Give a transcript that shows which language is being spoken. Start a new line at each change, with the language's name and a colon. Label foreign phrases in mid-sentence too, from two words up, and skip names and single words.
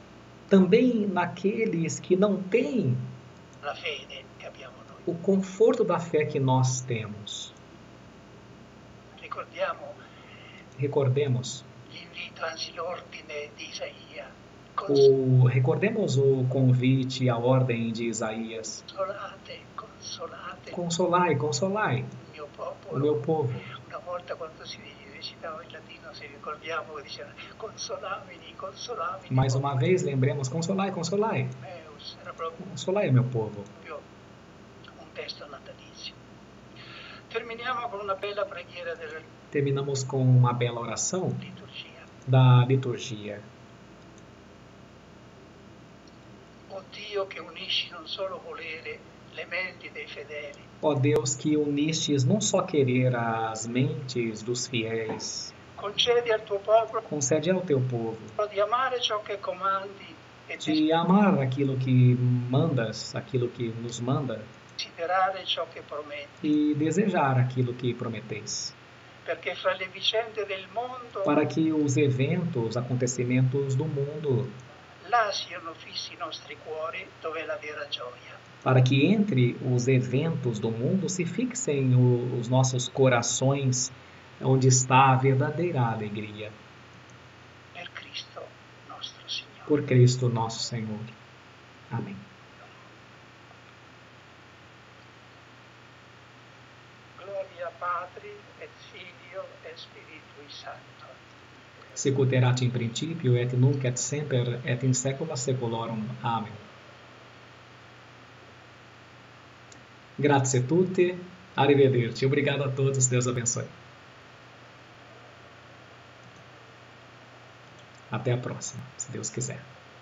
Portuguese: também naqueles que não têm
Italian: fede che abbiamo noi.
Portuguese: o conforto da fé que nós temos. Recordemos
Italian: L'invito, anzi l'ordine di Isaia.
Portuguese: Recordemos o convite, a ordem de Isaías.
Italian: Consolate, consolate
Portuguese: Consolai, consolai o meu povo.
Italian: Una volta quando si recitava in latino, se ricordiamo che diceva
Latin: consolamini, consolamini.
Portuguese: Mais uma vez, lembremos, consolai, consolai.
Italian: Era proprio
Portuguese: Consolai o meu povo.
Italian: un testo natalizio. Terminiamo con una bella preghiera della
Portuguese: Terminamos com uma bela oração
Italian: liturgia.
Portuguese: da liturgia.
Italian: O Dio che unisci non solo volere le menti dei fedeli,
Portuguese: Ó Deus, que unistes não só querer as mentes dos fiéis,
Italian: concedi al tuo popolo
Portuguese: concede ao teu povo
Italian: di amare ciò che comandi e
Portuguese: de amar aquilo que mandas, aquilo que nos manda,
Italian: desiderare ciò che prometti,
Portuguese: e desejar aquilo que prometeis,
Italian: perché fra le vicende del mondo
Portuguese: para que os eventos, os acontecimentos do mundo,
Italian: là siano fissi i nostri cuori dove è la vera gioia.
Portuguese: para que entre os eventos do mundo se fixem os nossos corações onde está a verdadeira alegria.
Italian: Per Cristo nostro Signore.
Portuguese: Por Cristo nosso Senhor. Amém.
Latin: Gloria Patri et Filio et Spiritui Sancto. Sicut erat in principio et nunc et semper et in saecula saeculorum.
Portuguese: Amém.
Italian: Grazie a tutti. Arrivederci.
Portuguese: Obrigado a todos. Deus abençoe. Até a próxima, se Deus quiser.